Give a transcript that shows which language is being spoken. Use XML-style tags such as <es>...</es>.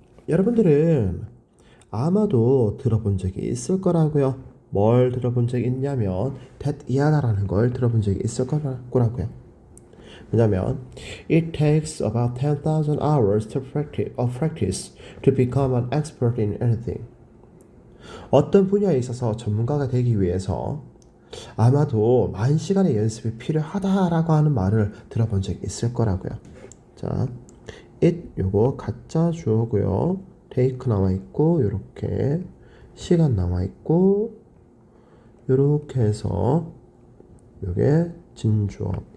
<ko>여러분들은 아마도 들어본 적이 있을 거라고요. 뭘 들어본 적이 있냐면 that 이하다라는 걸 들어본 적이 있을 거라고요. 왜냐면</ko> <en>it takes about 10,000 hours of practice to become an expert in anything.</en> <ko>어떤 분야에 있어서 전문가가 되기 위해서 아마도 10,000시간의 연습이 필요하다라고 하는 말을 들어본 적이 있을 거라고요. 자, it 요거 가짜 주어고요. take 나와 있고 요렇게 시간 나와 있고 요렇게 해서 요게 진주어.</ko>